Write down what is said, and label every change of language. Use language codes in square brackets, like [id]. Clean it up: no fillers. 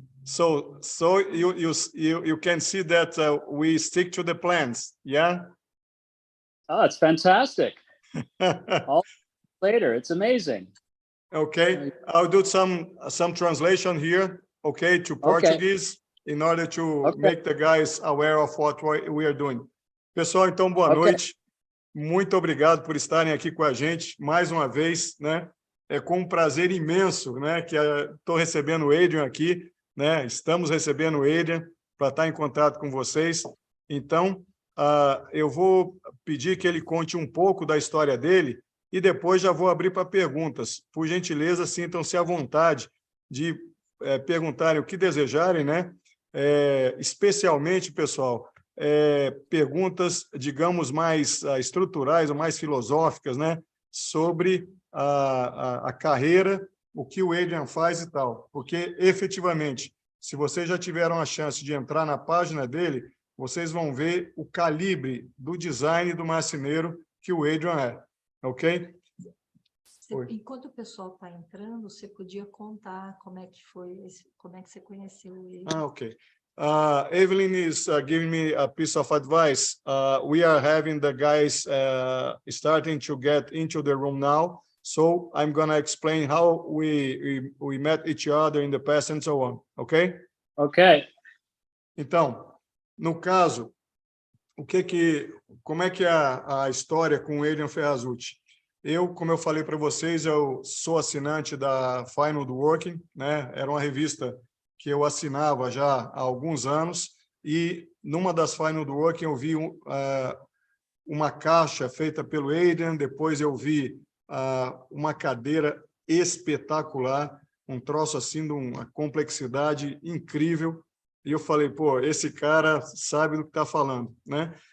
[en] So you can see that we stick to the plans. Yeah. Oh, it's fantastic. All later, it's amazing. Okay, I'll do some translation here, okay, to Portuguese, in order to make the guys aware of what we are doing. [pt] Pessoal, então, boa noite. Muito obrigado por estarem aqui com a gente mais uma vez, né? É com um prazer imenso, né, que estou recebendo o Adrian aqui, né? Estamos recebendo o Adrian para estar em contato com vocês. Então, eu vou pedir que ele conte um pouco da história dele e depois já vou abrir para perguntas. Por gentileza, sintam-se à vontade de perguntarem o que desejarem, né? Especialmente, pessoal, perguntas, digamos, mais estruturais ou mais filosóficas, né? Sobre a carreira, o que o Adrian faz e tal. Porque, efetivamente, se vocês já tiveram a chance de entrar na página dele, vocês vão ver o calibre do design do marceneiro que o Adrian é, ok? Enquanto o pessoal está entrando, você podia contar como é que foi, como é que você conheceu ele. Ok. [en] Evelyn is giving me a piece of advice. We are having the guys starting to get into the room now, so I'm going to explain how we met each other in the past and so on, ok? Ok. [pt] Então, no caso, como é que é a história com o Adrian Ferrazzutti? Como eu falei para vocês, eu sou assinante da Final Working, né? Era uma revista que eu assinava já há alguns anos, e numa das Final Working eu vi uma caixa feita pelo Adrian, depois eu vi uma cadeira espetacular, um troço assim de uma complexidade incrível, e eu falei, pô, esse cara sabe do que está falando, né?